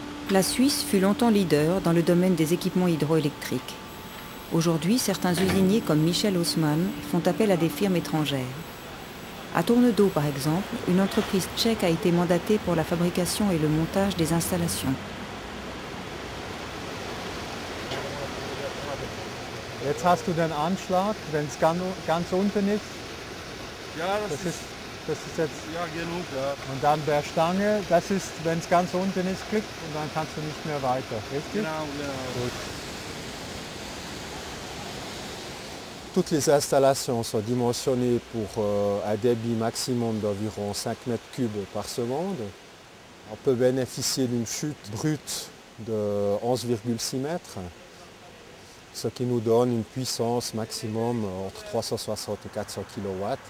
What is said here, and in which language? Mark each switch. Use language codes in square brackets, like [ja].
[fr] La Suisse fut longtemps leader dans le domaine des équipements hydroélectriques. Aujourd'hui, certains usiniers comme Michel Haussmann font appel à des firmes étrangères. À Tournedos, par exemple, une entreprise tchèque a été mandatée pour la fabrication et le montage des installations. [de] Jetzt hast du den Anschlag, wenn es ganz unten ist. Ja, Das ist Das ist jetzt, Ja, genug, ja. und dann der Stange, das ist, wenn es ganz unten ist, Klick und dann kannst du nicht mehr weiter. Richtig? Genau, genau. Gut. [fr] Toutes les installations sont dimensionnées pour un débit maximum d'environ 5 mètres cubes par seconde. On peut bénéficier d'une chute brute de 11,6 mètres, ce qui nous donne une puissance maximum entre 360 et 400 kW.